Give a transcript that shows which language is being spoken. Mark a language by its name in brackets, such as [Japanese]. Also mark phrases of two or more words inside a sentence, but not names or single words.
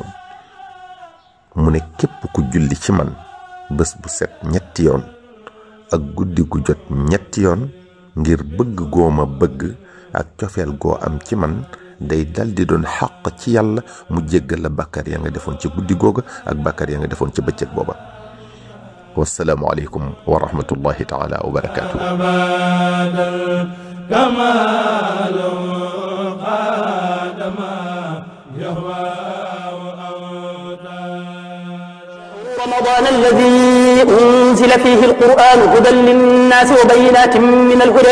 [Wolof] mu ne képp ku julli ci man bés bu set ñetti yoon ak guddi gu jot ñetti yoon ngir bëgg gooma bëgg ak cofeel goo am ci man, day dal di doon xàq ci yàlla mu jéggal la bàkkaar ya nga defoon ci guddi googa ak bàkkaar ya nga defoon ci bëccëg booba. [Arabic] والسلام عليكم ورحمة الله تعالى وبركاته. رمضان الذي أنزل فيه القرآن هدى للناس وبينات من الهدى